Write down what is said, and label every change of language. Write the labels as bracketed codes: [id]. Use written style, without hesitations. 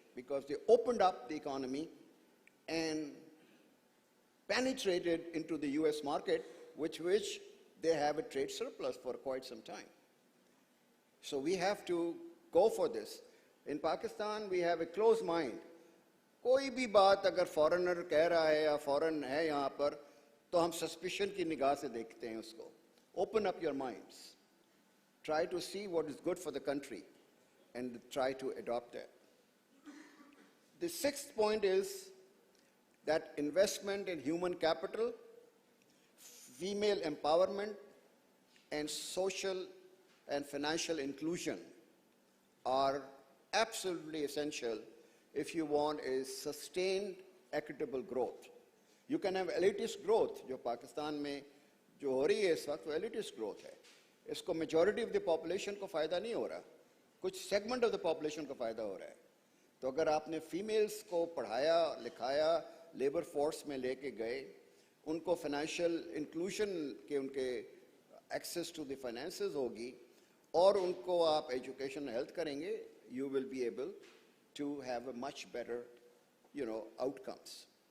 [en] Because they opened up the economy and penetrated into the US market, which they have a trade surplus for quite some time. So we have to go for this. In Pakistan, we have a closed mind. [hi] कोई भी बात अगर foreigner कह रहा है या foreign है यहाँ पर, तो हम सस्पिशन की निगाह से देखते हैं उसको. [en] Open up your minds. Try to see what is good for the country and try to adopt that. The sixth point is that investment in human capital, female empowerment, and social and financial inclusion are absolutely essential if you want a sustained, equitable growth. You can have elitist growth, [hi] जो पाकिस्तान में जो हो रही है इस वक्त वो elitist growth है. इसको [en] majority of the population [hi] को फ़ायदा नहीं हो रहा, कुछ [en] segment of the population [hi] को फ़ायदा हो रहा है. तो अगर आपने females को पढ़ाया, लिखाया, labor force में लेके गए, उनको financial inclusion के उनके [en] access to the finances [hi] होगी, और उनको आप [en] education and health [hi] करेंगे, [en] you will be able to have a much better, outcomes.